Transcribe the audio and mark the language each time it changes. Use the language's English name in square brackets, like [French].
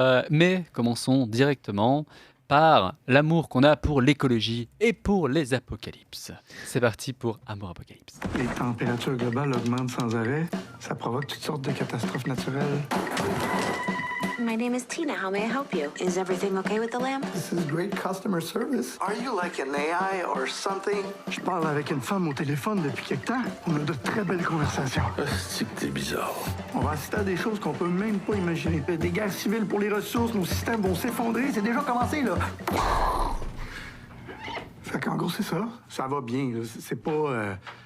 [French] Mais commençons directement par l'amour qu'on a pour l'écologie et pour les apocalypses. C'est parti pour Amour Apocalypse. Les températures globales augmentent sans arrêt. Ça provoque toutes sortes de catastrophes naturelles. [English] My name is Tina. How may I help you? Is everything okay with the lamp? This is great customer service. Are you like an AI or something? [French] Je parle avec une femme au téléphone depuis quelque temps. On a de très belles conversations. C'est que t'es bizarre. On va assister à des choses qu'on peut même pas imaginer. Des guerres civiles pour les ressources, nos systèmes vont s'effondrer. C'est déjà commencé, là. Fait qu'en gros, c'est ça. Ça va bien. Là. C'est pas...